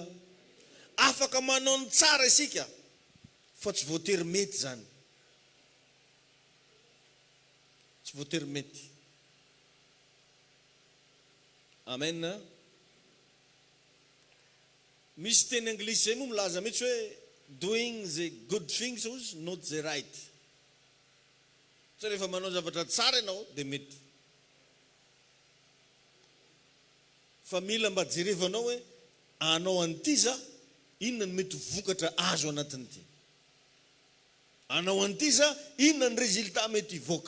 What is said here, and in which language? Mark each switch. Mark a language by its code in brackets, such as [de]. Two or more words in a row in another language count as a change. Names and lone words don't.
[mg] Afaka manao ny tsara isika fa tsy voatery mety zany. Tsy voatery mety. Amen. Misy teny anglisy zay moa milaza mihitsy hoe [en] doing the good things was not the right. [mg] Sa rehefa manao zavatra tsara ianao dia mety. Fa mila mba jerevanao hoe anao an'ity za inona ny mety vokatra azo anatin'ity. Anao an'ity za inona ny résultat mety hivoaka.